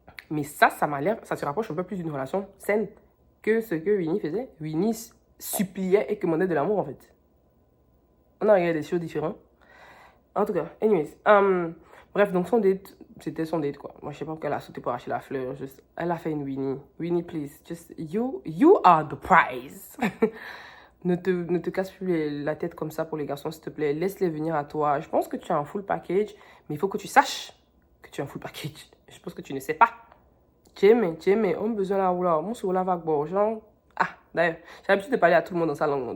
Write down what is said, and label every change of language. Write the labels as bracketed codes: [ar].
[fr] Mais ça m'a l'air, ça se rapproche un peu plus d'une relation saine que ce que Winnie faisait. Winnie suppliait et commandait de l'amour en fait. On a regardé des choses différentes. En tout cas, anyways. Bref, donc son date, c'était son date quoi. Moi je sais pas pourquoi elle a sauté pour arracher la fleur. Juste, elle a fait une Winnie. [en] Winnie, please, just you are the prize. [fr] Ne te casse plus la tête comme ça pour les garçons, s'il te plaît. Laisse-les venir à toi. Je pense que tu as un full package, mais il faut que tu saches que tu as un full package. Je pense que tu ne sais pas. Tiens, on a besoin là, on se lave avec bon, genre. Ah, d'ailleurs, j'ai l'habitude de parler à tout le monde dans sa langue.